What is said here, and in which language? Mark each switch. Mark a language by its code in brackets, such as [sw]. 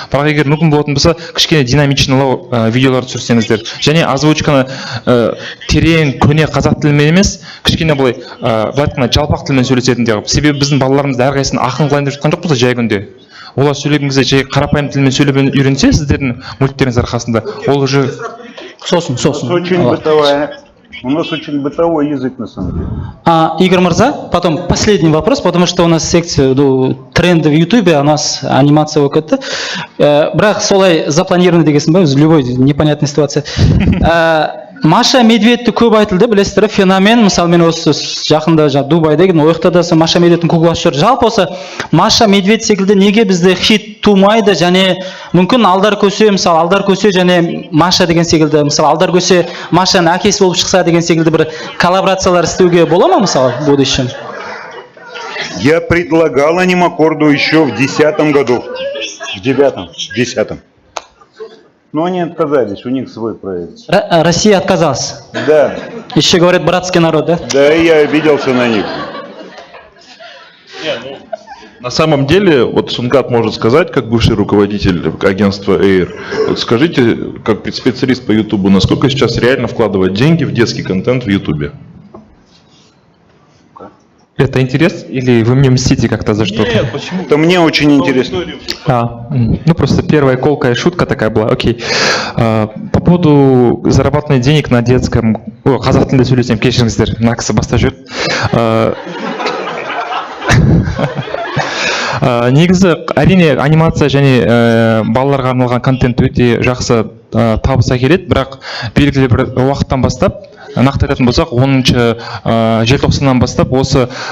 [kk] Бірақ егер мүмкін болатын болса, кішкене динамичнылау видеолар түсірсеңіздер, және озвучканы терең, көне қазақ тілімен емес, кішкене былай жалпақ тілмен сөйлесетіндей қылып. Себебі біздің балаларымызды әрқайсысын ақын қылайын деп жатқан жоқпыз жай күнде. Олар сөйлеген кезде жай қарапайым тілмен сөйлеп үйренсе, сіздердің мультиктеріңіз арқасында, ол уже Сосын. [ru] У нас очень бытовой язык на самом деле. Игорь Мырза, потом последний вопрос, потому что у нас секция тренды в Ютубе, у нас анимация оқытты. [kk] Бірақ солай запланировано дегенсің ба, [ru] в любой непонятной ситуации. [kk] Маша Медведьті көп айтылды, білесіздер, феномен, мысалы мен осы жақында Дубайда деген, ояқта да Маша Медведьтің кукласы жүр. Жалпы осы Маша Медведь секілді неге бізде хит тумайды, және мүмкін алдар көсе, мысалы алдар көсе және Маша деген секілді, мысалы алдар көсе Машаның әкесі болып шықса деген секілді бір коллаборациялар істеуге бола ма, мысалы, [ru] в будущем? Я предлагал анимакорду еще в 2010 году. В 2010. Но они отказались, у них свой проект. Россия отказалась? Да. Еще говорят, братский народ, да? Да, я обиделся на них. На самом деле, вот Сұңғат может сказать, как бывший руководитель агентства Air, вот скажите, как специалист по YouTube, насколько сейчас реально вкладывать деньги в детский контент в YouTube? Это интерес или вы мне мстите как-то за что-то? Нет, почему? Это мне очень интересно. Ну просто первая колкая шутка такая была, окей. По поводу зарабатывания денег на детском... [kk] Қазақ тілінде сөйлесем, кешіріңіздер, мына кісі баста жүр. Негізі, әрине, анимация және балаларға арналған контент өте жақсы табыс әкеледі, бірақ белгілі бір уақыттан бастап, нақты айтатын болсақ, 10 желтоқсаннан бастап осы